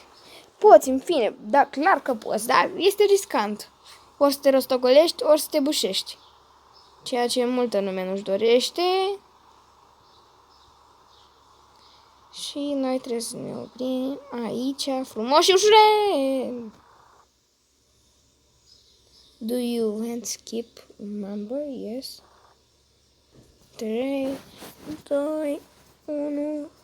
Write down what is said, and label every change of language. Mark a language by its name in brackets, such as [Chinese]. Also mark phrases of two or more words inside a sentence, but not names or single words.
[Romanian] Poți, în fine, da, clar că poți, dar este riscant. Ori să te rostogolești, ori să te bușești. Ceea ce multă lume nu-și dorește. Și noi trebuie să ne oprim aici, frumos și ușurel. [English] Do you want to skip number? Yes. 3, 2, 1.